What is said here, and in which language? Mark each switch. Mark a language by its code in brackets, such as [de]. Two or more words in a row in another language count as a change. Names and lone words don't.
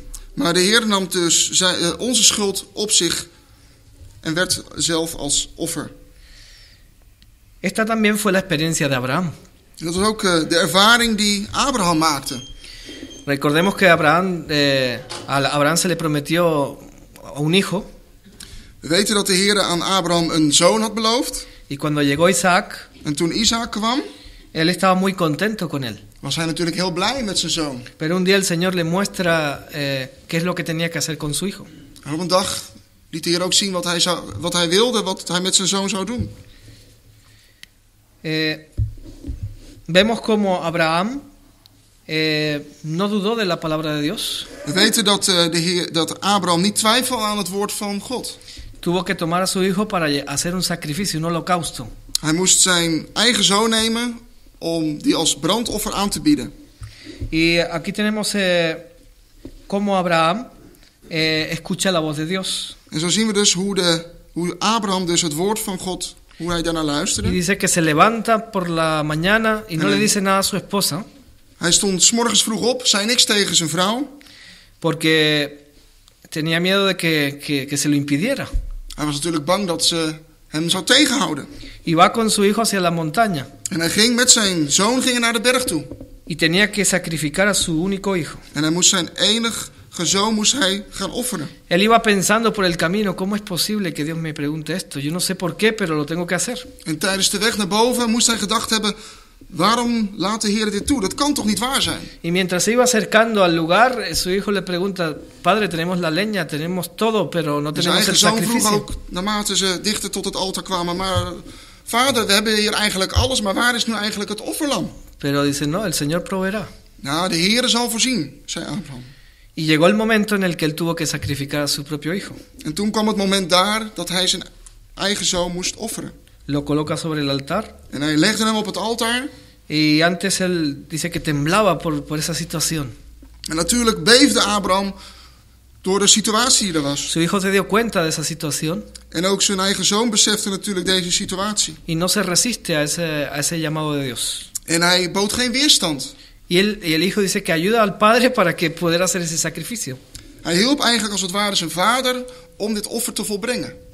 [nl] Maar de Heer nam dus onze schuld op zich en werd zelf als offer. [es] Esta también fue la experiencia de Abraham. [nl] En dat was ook de ervaring die Abraham maakte. [es] Recordemos que a Abraham se le prometió un hijo. [nl] We weten dat de Heer aan Abraham een zoon had beloofd. [es] Y cuando llegó Isaac, [nl] En toen Isaac kwam, [es] él estaba muy contento con él. [nl] was hij natuurlijk heel blij met zijn zoon. [es] Pero un día el Señor le muestra qué es lo que tenía que hacer con su hijo. [nl] En op een dag liet de Heer ook zien wat hij wilde, wat hij met zijn zoon zou doen. [es] Vemos como Abraham no dudó de la palabra de Dios. [nl] We weten dat Abraham niet twijfelde aan het woord van God. [es] Tuvo que tomar a su hijo para hacer un sacrificio, un holocausto. [nl] Hij moest zijn eigen zoon nemen om die als brandoffer aan te bieden. [es] Y aquí tenemos cómo Abraham escucha la voz de Dios. [nl] En zo zien we dus hoe Abraham dus het woord van God, hoe hij daarnaar [es] Y [nl] luisterde. [es] dice que se levanta por la mañana y no le dice nada a su esposa, [nl] Hij stond 's morgens vroeg op, zei niks tegen zijn vrouw. [es] porque tenía miedo de que se lo impidiera. [nl] Hij was natuurlijk bang dat ze hem zou tegenhouden. [es] Y va con su hijo hacia la montaña. [nl] En hij ging met zijn zoon naar de berg toe. [es] Y tenía que sacrificar a su único hijo. [nl] En hij moest zijn enige zoon gaan offeren. [es] Él iba pensando por el camino, ¿cómo es posible que Dios me pregunte esto? Yo no sé por qué, pero lo tengo que hacer. [nl] En tijdens de weg naar boven moest hij gedacht hebben: waarom laat de Heer dit toe? Dat kan toch niet waar zijn? [es] Y mientras se iba acercando al lugar, su hijo le pregunta, Padre, tenemos la leña, tenemos todo, pero no [nl] En zijn [es] tenemos el [nl] eigen zoon vroeg [es] sacrificio. [nl] ook, naarmate ze dichter tot het altaar kwamen: maar vader, we hebben hier eigenlijk alles, maar waar is nu eigenlijk het offerlam? [es] Pero dice, no, el Señor proveerá. [nl] Nou, de Heer zal voorzien, zei Abraham. [es] Y llegó el momento en el que él tuvo que sacrificar a su propio hijo. [nl] En toen kwam het moment daar dat hij zijn eigen zoon moest offeren. [es] Lo coloca sobre el altar. [nl] En hij legde hem op het altaar. [es] Y antes él dice que temblaba por esa situación. [nl] En natuurlijk beefde Abraham door de situatie die er was. [es] Su hijo se dio cuenta de esa situación [nl] En ook zijn eigen zoon besefte natuurlijk deze situatie. [es] y no se resiste a ese llamado de Dios. [nl] En hij bood geen weerstand. [es] Y el hijo dice que ayuda al padre para que pudiera hacer ese sacrificio. [nl] Hij hielp eigenlijk als het ware zijn vader om dit offer te volbrengen.